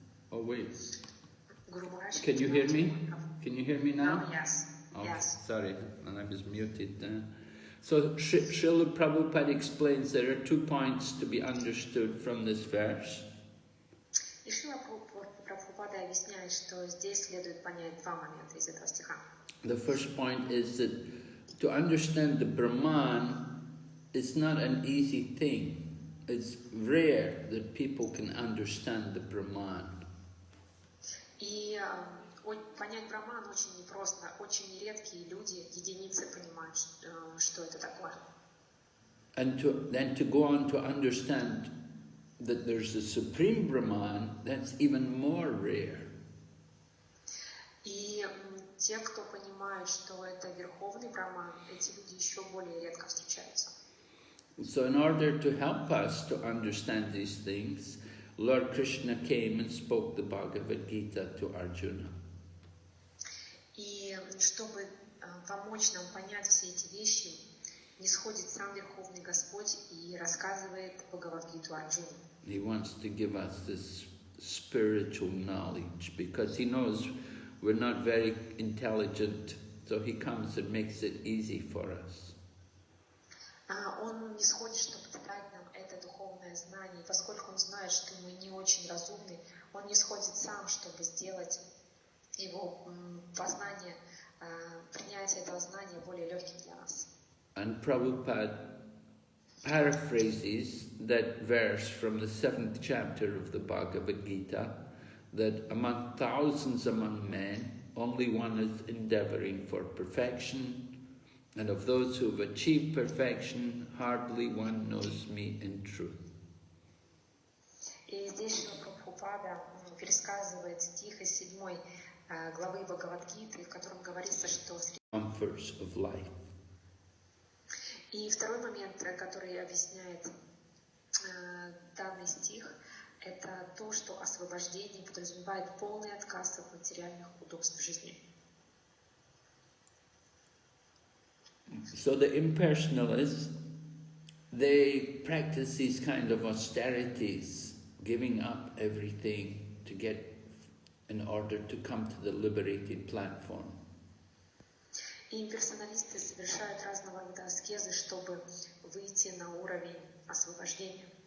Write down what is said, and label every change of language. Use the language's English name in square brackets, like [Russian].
[English] Oh wait. Can you hear me? Can you hear me now? Yes. Oh, Yes. Sorry, and I was muted. So Srila Prabhupada explains there are 2 points to be understood from this verse. [Russian] И Шрила Прабхупада объясняет, что здесь следует понять 2 момента из этого стиха. [English] The first point is that to understand the Brahman is not an easy thing. It's rare that people can understand the Brahman. [Russian] И понять Браман очень непросто. Очень редкие люди, единицы понимают, что это такое. [English] And then to go on to understand that there's a supreme Brahman, that's even more rare. [Russian] И те, кто понимают, что это верховный Браман, эти люди еще более редко встречаются. [English] So in order to help us to understand these things, Lord Krishna came and spoke the Bhagavad Gita to Arjuna. [Russian] И чтобы помочь нам понять все эти вещи, нисходит сам Верховный Господь и рассказывает Бхагавад-гиту Арджуну. [English] He wants to give us this spiritual knowledge because he knows we're not very intelligent so he comes and makes it easy for us. [Russian] Он не сходит, чтобы дать нам это духовное знание. Поскольку он знает, что мы не очень разумны, он не сходит сам, чтобы сделать его познание, принятие этого знания более легким для нас. [English] And Prabhupada paraphrases that verse from the 7th chapter of the Bhagavad Gita, that among thousands among men, only one is endeavoring for perfection, and of those who have achieved perfection, hardly one knows me in truth. [Russian] И здесь Прабхупада пересказывает стих из 7 главы Бхагавад-гиты, в котором говорится, что... [English] Comforts of life. [Russian] И второй момент, который объясняет данный стих, это то, что освобождение подразумевает полный отказ от материальных удобств в жизни. [English] So the impersonalists, they practice these kind of austerities, giving up everything to get in order to come to the liberated platform. [Russian] И имперсоналисты совершают разного рода аскезы, чтобы выйти на уровень освобождения.